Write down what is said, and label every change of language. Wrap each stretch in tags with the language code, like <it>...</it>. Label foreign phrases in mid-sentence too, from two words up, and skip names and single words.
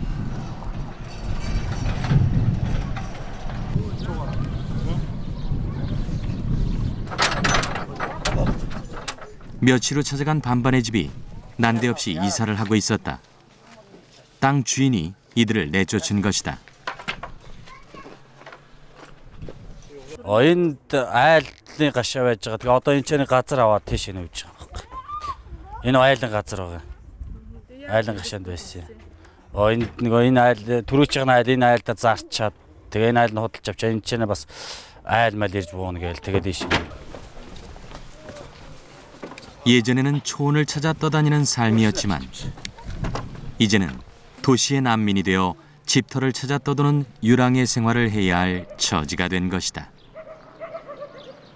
<ko>며칠 후 찾아간 밤바의 집이 난데없이 이사를 하고 있었다. 땅 주인이 이들을 내쫓은 것이다.</ko> <mn>Энд айлны гашаа байж байгаа. Тэгээ одоо энэ ч газар аваад тийш нүүж байгаа. Энэ айлын газар байгаа. Айлын гашаанд байсан. Энд нэг энэ айл түрүүч байгаа айл энэ айлда зарчаад тэгээ энэ айл нь худалж авчаа. Энэ ч бас айл мал ирж буuna гээл тэгээ тийш.</mn> <ko>예전에는 초원을 찾아 떠다니는 삶이었지만 이제는 도시의 난민이 되어 집터를 찾아 떠도는 유랑의 생활을 해야 할 처지가 된 것이다.</ko>